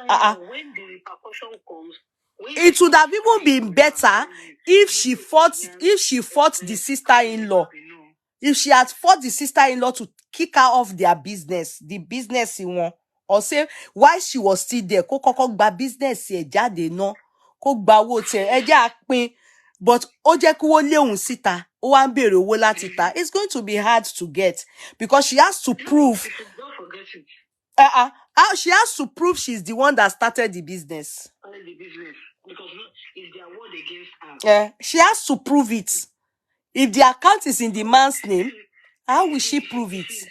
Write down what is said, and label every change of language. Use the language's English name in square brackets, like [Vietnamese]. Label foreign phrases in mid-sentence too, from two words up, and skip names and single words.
[English] When the repercussion comes, it would have even been better if she fought the sister-in-law. If she had fought the sister-in-law to kick her off their business, the business in one, or say while she was still there, [Yoruba] ko gba business e jade no, ko gba owó tí ẹ jẹ́ àpín, but ó jẹ́ kí wọ́n lé òun síta, ó wá ń béèrè owó láti ta. [English] It's going to be hard to get because she has to prove. Don't forget it. She has to prove she's the one that started the business. Because it's their word against her. She has to prove it. If the account is in the man's name, how will she prove it?